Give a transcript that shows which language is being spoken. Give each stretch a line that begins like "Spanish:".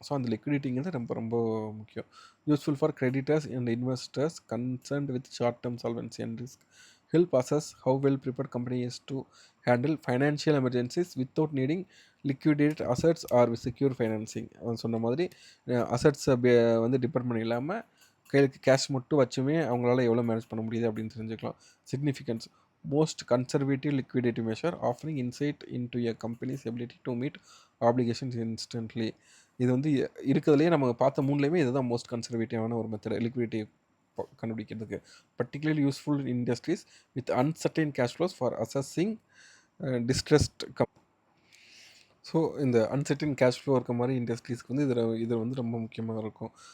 Tamil: So அந்த லிக்விடிட்டிங்கிறது ரொம்ப ரொம்ப முக்கியம்.
English: Useful for creditors and investors concerned with short term solvency and risk. Help assess how well prepared company is to handle financial emergencies without needing liquidate assets or secure financing.
Tamil: சொன்ன மாதிரி அசட்ஸை வந்து depend பண்ணி இல்லாமல் கையில் cash மட்டும் வச்சுமே அவங்களால எவ்வளோ manage பண்ண முடியுது அப்படின்னு தெரிஞ்சுக்கலாம்.
English: Significance most conservative liquidity measure offering insight into a company's ability to meet obligations instantly.
Tamil: இது வந்து இருக்கிறதுலேயே நம்ம பார்த்த 3லேயுமே இதுதான் மோஸ்ட் கன்சர்வேட்டிவான ஒரு மெத்தட் லிக்விடிட்டி கண்டுபிடிக்கிறதுக்கு.
English: particularly useful in industries with uncertain cash flows for assessing distressed
Tamil: so இந்த அன்சர்டன் கேஷ் ஃப்ளோ இருக்க மாதிரி இண்டஸ்ட்ரீஸ்க்கு வந்து இது வந்து ரொம்ப முக்கியமாக இருக்கும்.